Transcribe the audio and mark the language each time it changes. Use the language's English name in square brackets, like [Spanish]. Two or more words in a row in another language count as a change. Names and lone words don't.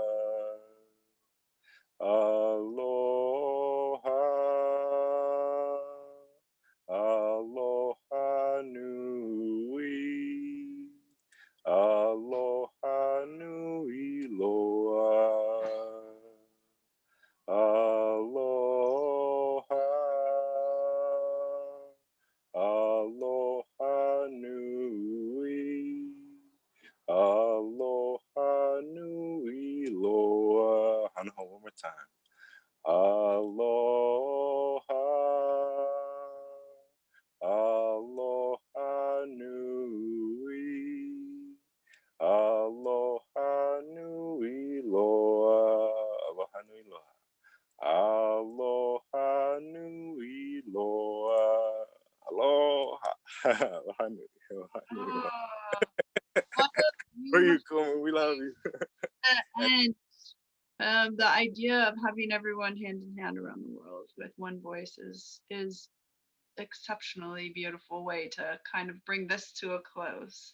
[Hawaiian] aloha, aloha nui, aloha nui loa. Aloha, aloha nui, aloha nui loa. Hana, [English] one more time. [Hawaiian] Aloha, aloha nui, aloha nui loa. Aloha nui loa. Aloha nui loa. Aloha. Aloha nui. Aloha nui loa. [English] What a Where you beautiful going? We love you. and the idea of having everyone hand in hand around the world with one voice is exceptionally beautiful way to kind of bring this to a close.